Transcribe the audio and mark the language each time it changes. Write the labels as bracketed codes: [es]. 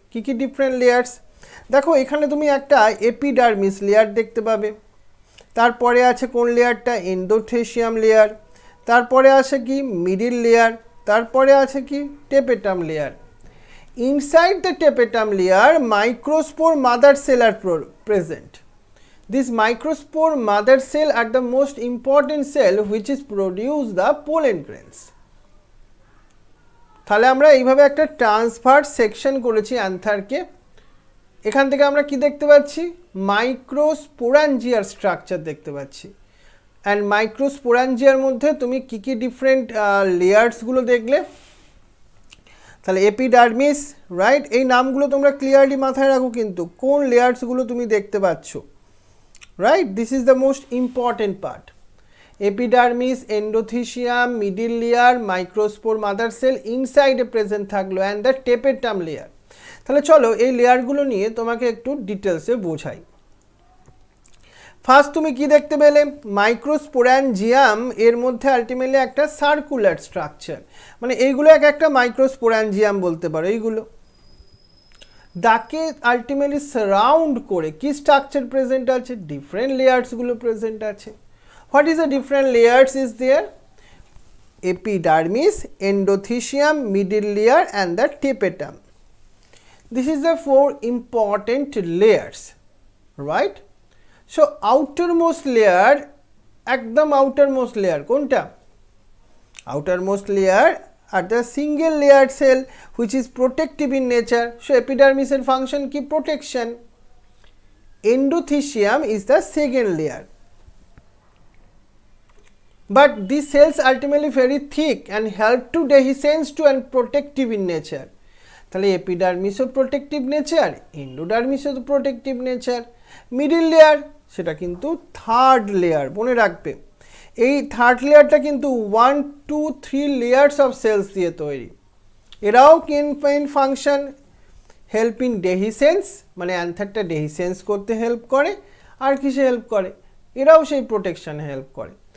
[bn] কি কি different layers? দেখো এখানে তুমি একটা এপিডার্মিস লেয়ার দেখতে পাবে, তারপরে আছে কোন লেয়ারটা? এন্ডোথেশিয়াম লেয়ার, তারপরে আছে কি? মিডিল লেয়ার, তারপরে আছে কি? Tapetum layer. [en] Inside the tapetum layer microspore mother cell are present. This microspore mother cell are the most important cell which is produce the pollen grains. [bn] তাহলে আমরা এইভাবে একটা ট্রান্সভার্স সেকশন করেছি অ্যান্থারকে। এখান থেকে আমরা কি দেখতে পাচ্ছি? মাইক্রোস্পোরাঞ্জিয়ার স্ট্রাকচার দেখতে পাচ্ছি। অ্যান্ড মাইক্রোস্পোরাঞ্জিয়ার মধ্যে তুমি কি কি ডিফারেন্ট লেয়ার্সগুলো দেখলে? তাহলে এপিডার্মিস, রাইট? এই নামগুলো তোমরা ক্লিয়ারলি মাথায় রাখো কিন্তু, কোন লেয়ার্সগুলো তুমি দেখতে পাচ্ছ, right? [en] This is the most important part. Epidermis, endothecium, middle layer, microspore mother cell ইনসাইডে present থাকলো, and the tapetum layer. [bn] তাহলে চলো এই লেয়ারগুলো নিয়ে তোমাকে একটু ডিটেলসে বোঝাই। ফার্স্ট তুমি কি দেখতে পেলে? মাইক্রোস্পোরাঞ্জিয়াম, এর মধ্যে আলটিমেটলি একটা সার্কুলার স্ট্রাকচার, মানে এইগুলো এক একটা মাইক্রোস্পোরাঞ্জিয়াম বলতে পারো। এইগুলো দাকে আলটিমেটলি সারাউন্ড করে কি স্ট্রাকচার প্রেজেন্ট আছে? ডিফারেন্ট লেয়ার্সগুলো প্রেজেন্ট আছে। [en] What is the different layers is there? Epidermis, endothecium, middle layer and the tapetum. This is the four important layers, right? So outermost layer, [bn] ekdam [en] outermost layer [bn] konta? [en] Outermost layer are the single layered cell which is protective in nature. So [bn] epidermis er function ki? [en] Protection. Endothecium is the second layer. but these cells ultimately very thick and help to dehiscence to and protective in nature. [bn] তাহলে এপিডার্মিসও protective nature, এন্ডোডার্মিসও protective nature, middle layer সেটা কিন্তু third layer, মনে রাখবে এই third লেয়ারটা কিন্তু 1 2 3 layers of sales দিয়ে তৈরি। এরাও মেইন ফাংশন হেল্প ইন ডেহিসেন্স, মানে অ্যান্থারটা ডেহিসেন্স করতে হেল্প করে, আর কিসে হেল্প করে, এরাও সেই প্রোটেকশনে হেল্প করে।